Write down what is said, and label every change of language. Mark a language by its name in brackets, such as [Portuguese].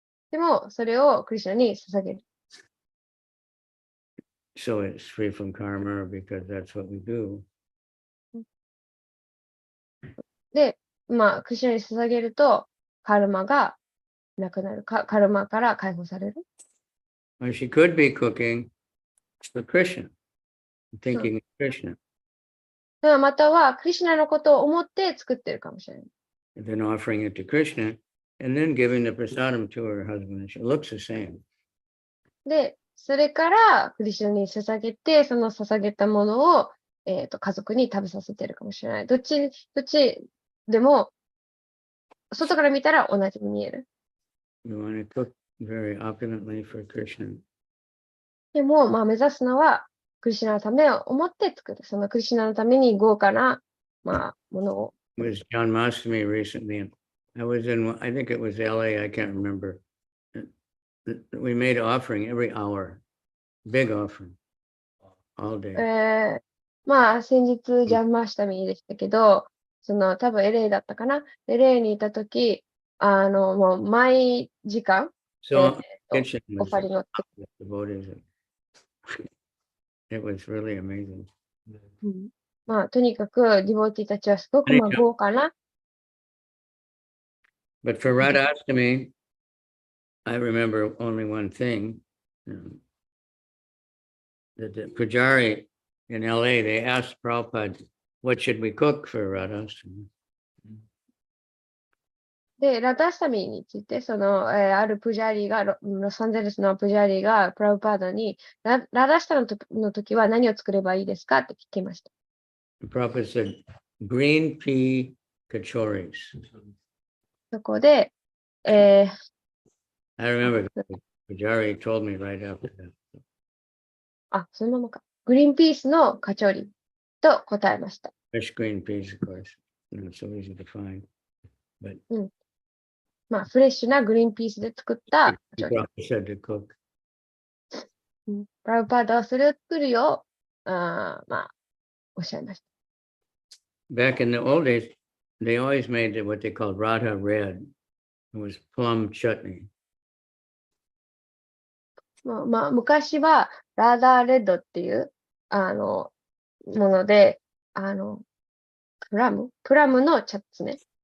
[Japanese] でも、それをクリシュナに捧げる。 [English] So it's free from karma because that's what we do. [Japanese] で、クリシュナに捧げると、カルマがなくなる。カルマから解放される。 [English] Or she could be cooking for Krishna, thinking of Krishna. [Japanese] または、クリシュナのことを思って作ってるかもしれない。 [English] And then offering it to Krishna, and then giving the prasadam to her husband. It looks the same. [Japanese] で、それからクリシュナに捧げて、その捧げたものを、家族に食べさせてるかもしれない。どっちでも、外から見たら同じに見える。 [English] You want to cook very opulently for Krishna. [Japanese] でも、目指すのは、クリシュナのためを思って作る。そのクリシュナのために豪華な、まあ、ものを。 [English] It was John Mastami recently, and I was in, I think it was LA, I can't remember. We made offering every hour, big offering, all day. [Japanese] まあ、先日、ジャンマーシタミーでしたけど、その、多分 LA だったかな。 LA にいたとき、もう、毎時間、 [English] So kitchen [Japanese] オ [English] was [Japanese] ファリの、 [English] devoted. It was really amazing. [Japanese] まあ、とにかく、ディボーティーたちはすごく、まあ、豪華な。 [English] But for Radhastami, I remember only one thing. That the Pujari in LA, they asked Prabhupada, what should we cook for Radhastami? [Japanese] で、ラダスタミーについて、その、あるプジャーリーが、ロサンゼルスのプジャーリーが、プラブパーダに、ラダスタの時は何を作ればいいですかって聞きました。 [English] Prabhupada said, green pea kachoris. [Japanese] そこで、 [English] I remember the Pujari told me right after that. [Japanese] そのままか。グリーンピースのカチョリと答えました。 [English] Fresh green peas, of course. Not so easy to find. But [Japanese] まあ、フレッシュなグリーンピースで作ったカチョリ。 [English] Prabhupada said to cook. [Japanese] プラブパーダはそれを作るよう、まあ、おっしゃいました。 [English] Back in the old days, they always made what they called Radha Red. It was plum chutney. [Japanese] まあ、昔はラーダーレッドっていう、もので、プラムのチャッツね。